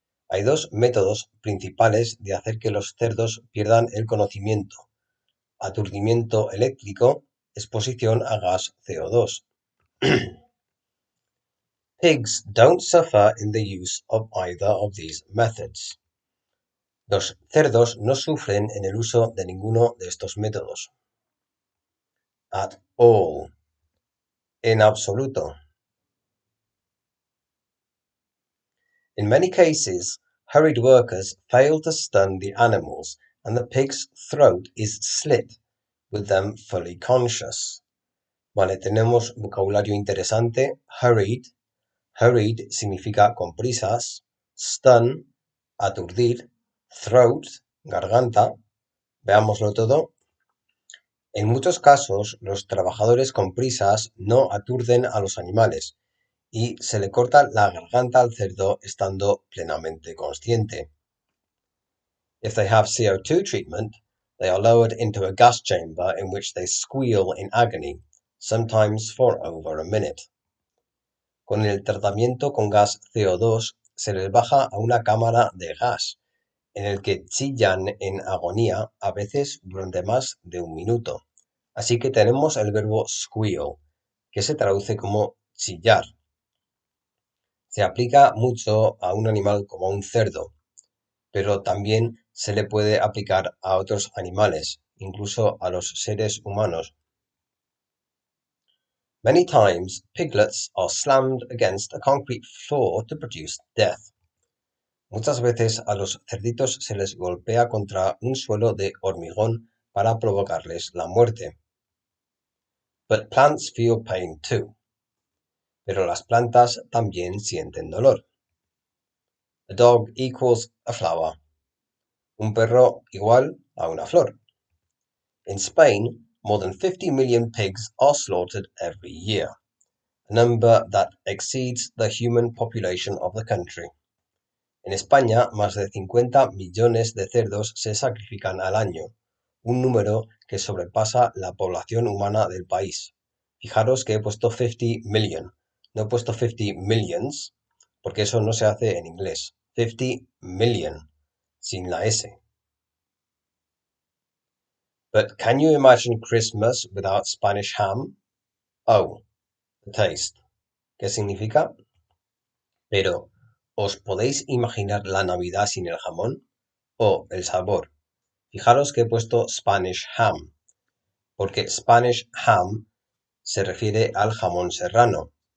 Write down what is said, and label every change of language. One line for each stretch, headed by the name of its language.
Spanish: Hay dos métodos principales de hacer que los cerdos pierdan el conocimiento: aturdimiento eléctrico, exposición a gas CO2.
English: Pigs don't suffer in the use of either of these methods.
Spanish: Los cerdos no sufren en el uso de ninguno de estos métodos.
English: At all.
Spanish: En absoluto.
English: In many cases, hurried workers fail to stun the animals and the pig's throat is slit with them fully conscious.
Spanish: Vale, tenemos vocabulario interesante. Hurried. Hurried significa con prisas. Stun, aturdir. Throat, garganta. Veámoslo todo. En muchos casos, los trabajadores con prisas no aturden a los animales y se le corta la garganta al cerdo estando plenamente consciente.
English: If they have CO2 treatment, they are lowered into a gas chamber in which they squeal in agony, sometimes for over a minute.
Spanish: Con el tratamiento con gas CO2 se les baja a una cámara de gas, en el que chillan en agonía, a veces durante más de un minuto. Así que tenemos el verbo squeal, que se traduce como chillar. Se aplica mucho a un animal como un cerdo, pero también se le puede aplicar a otros animales, incluso a los seres humanos.
English: Many times, piglets are slammed against a concrete floor to produce death.
Spanish: Muchas veces a los cerditos se les golpea contra un suelo de hormigón para provocarles la muerte.
English: But plants feel pain too.
Spanish: Pero las plantas también sienten dolor.
English: A dog equals a flower.
Spanish: Un perro igual a una flor.
English: In Spain, more than 50 million pigs are slaughtered every year, a number that exceeds the human population of the country.
Spanish: En España, más de 50 millones de cerdos se sacrifican al año, un número que sobrepasa la población humana del país. Fijaros que he puesto 50 million, no he puesto 50 millions, porque eso no se hace en inglés. 50 million, sin la S.
English: But can you imagine Christmas without Spanish ham? Oh, the taste.
Spanish: ¿Qué significa? Pero, ¿os podéis imaginar la Navidad sin el jamón? Oh, el sabor. Fijaros que he puesto Spanish ham, porque Spanish ham se refiere al jamón serrano.